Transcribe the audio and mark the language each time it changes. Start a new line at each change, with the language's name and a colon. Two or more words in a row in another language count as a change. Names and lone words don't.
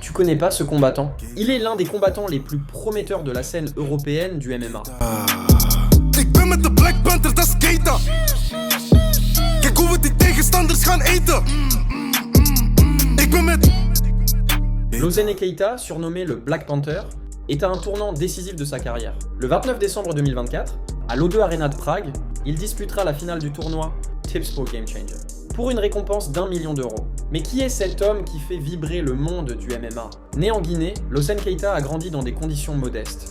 French: Tu connais pas ce combattant? Il est l'un des combattants les plus prometteurs de la scène européenne du MMA.
Dutch: Ik ben met de Black Panther, dat is Keita. Kijk hoe we die tegenstanders gaan eten. Ik ben met...
French: Lozene Keita, surnommé le Black Panther, est à un tournant décisif de sa carrière. Le 29 décembre 2024, à l'O2 Arena de Prague, il disputera la finale du tournoi Tipsport Game Changer, pour une récompense d'1 million d'euros. Mais qui est cet homme qui fait vibrer le monde du MMA? Né en Guinée, Lozene Keita a grandi dans des conditions modestes.